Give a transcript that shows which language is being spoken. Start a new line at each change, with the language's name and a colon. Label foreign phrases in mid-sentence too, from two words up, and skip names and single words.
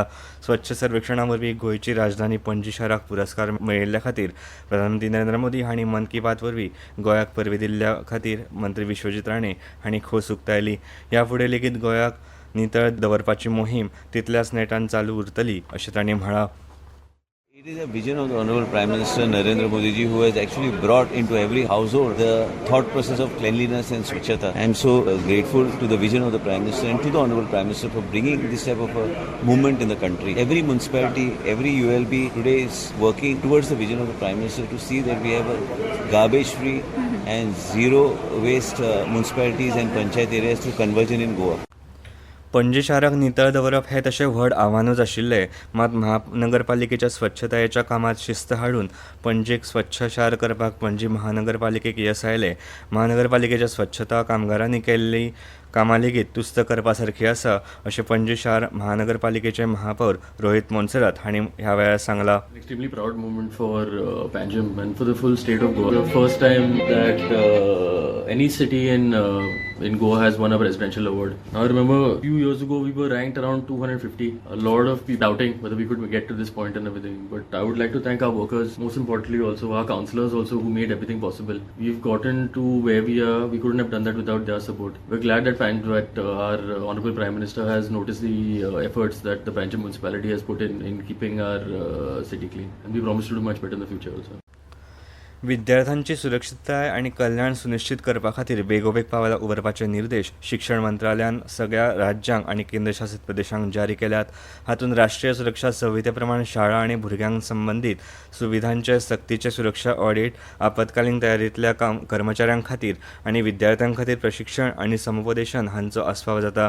Konkani: स्वच्छ सर्वेक्षणा वरवीं गोंयची राजधानी पणजी शाराक पुरस्कार मेळिल्ल्या खातीर प्रधानमंत्री नरेंद्र मोदी हांणी मन की बात वरवीं गोंयाक परबी दिल्ल्या खातीर मंत्री विश्वजीत राणे हांणी खोस उक्तायली. ह्या फुडें लेगीत गोंयाक नितळ दवरपाची मोहीम तितल्याच नेटान चालू उरतली अशें तांणी म्हळां.
English: It is a vision of the Honorable Prime Minister Narendra Modi ji who has actually brought into every household the thought process of cleanliness and swachhata. I am so grateful to the vision of the Prime Minister and to the Honorable Prime Minister for bringing this type of a movement in the country. Every municipality, every ULB today is working towards the vision of the Prime Minister to see that we have a garbage free and zero waste municipalities and panchayat areas to conversion in Goa.
Konkani: पणजी शाराक नितळ दवरप हें तशें व्हड आव्हानूच आशिल्लें, मात महानगरपालिकेच्या स्वच्छतायेच्या कामात शिस्त हाडून पणजेक स्वच्छ शार करपाक पणजी महानगरपालिकेक येस आयलें. महानगरपालिकेच्या स्वच्छता कामगारांनी केल्ली कामां लेगीत तुस्त करपा सारखी आसा अशें पणजी शार महानगरपालिकेचे महापौर रोहित मोन्सेरात हांणी ह्या वेळार सांगलां.
English: Extremely proud moment for Panjim and for the full state of Goa. The first time that any city in Goa has won a presidential award. Now I remember a few years ago we were ranked around 250. A lot of people doubting whether we could get to this point and everything. But I would like to thank our workers, most importantly also our councillors also who made everything possible. We've gotten to where we are. We couldn't have done that without their support. We're glad that our Honorable Prime Minister has noticed the efforts that the Panjim municipality has put in keeping our city clean. And we promise to do much better in the future also.
Konkani: विद्यार्थ्यांची सुरक्षितताय आनी कल्याण सुनिश्चित करपा खातीर बेगोबेग पावलां उबारपाचे निर्देश शिक्षण मंत्रालयान सगळ्या राज्यांक आनी केंद्रशासीत प्रदेशांक जारी केल्यात. हातूंत राष्ट्रीय सुरक्षा संहिते प्रमाण शाळा आनी भुरग्यांक संबंदीत सुविधांचे सक्तीचे सुरक्षा ऑडिट, आपतकालीन तयारींतल्या कर्मचाऱ्यां खातीर आनी विद्यार्थ्यां खातीर प्रशिक्षण आनी समुपदेशन हांचो आस्पाव जाता.